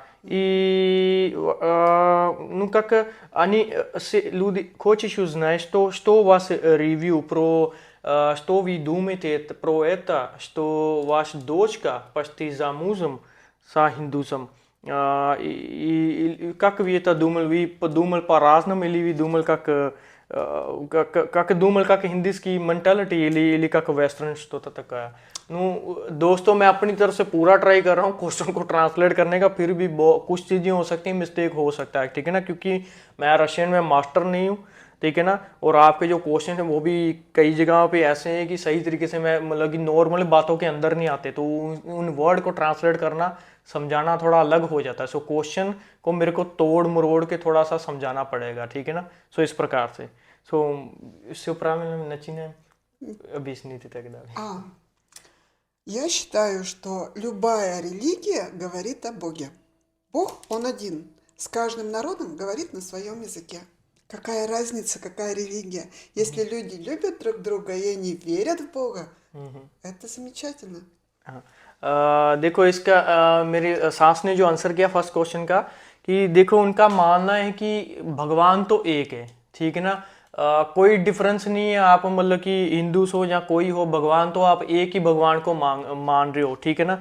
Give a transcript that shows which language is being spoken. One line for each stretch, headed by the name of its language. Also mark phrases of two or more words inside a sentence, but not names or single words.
Russian: И, ну, как они, люди, хочешь узнать, что у вас ревью про, что вы думаете про это, что ваша дочка почти замужем с индусом? И как вы это думали? Вы подумали по-разному или вы думали как думали, как индийский менталити или как वेस्टर्न что-то такое?
Hindi: ну दोस्तों, मैं अपनी तरफ से पूरा ट्राई कर रहा हूँ क्वेश्चन को ट्रांसलेट करने का, फिर भी कुछ चीज़ें हो सकती हैं, मिस्टेक हो सकता है, ठीक है ना, क्योंकि मैं रशियन में मास्टर नहीं हूँ, ठीक है ना। और आपके जो क्वेश्चन हैं वो भी कई जगहों पे ऐसे हैं कि सही तरीके से मैं मतलब कि नॉर्मल बातों के अंदर नहीं आते, तो उन वर्ड को ट्रांसलेट करना समझाना थोड़ा अलग हो जाता है। सो क्वेश्चन को मेरे को तोड़ मरोड़ के थोड़ा सा समझाना पड़ेगा, ठीक है ना।
Russian: सो
Hindi: इस प्रकार से
Russian: все правильно начинаем объяснить и так далее. Я считаю, что любая религия говорит о Боге. Бог, Он один. С каждым народом говорит на своем языке. Какая разница, какая религия? Если люди любят друг друга и они верят в Бога, это замечательно.
Hindi: देखो इसका मेरी सास ने जो आंसर किया
English: first question
Hindi: का, कि देखो उनका मानना है कि भगवान तो एक है, ठीक है ना। कोई डिफरेंस नहीं है, आप मतलब कि हिंदूस हो या कोई हो, भगवान तो आप एक ही भगवान को मान रहे हो, ठीक है ना।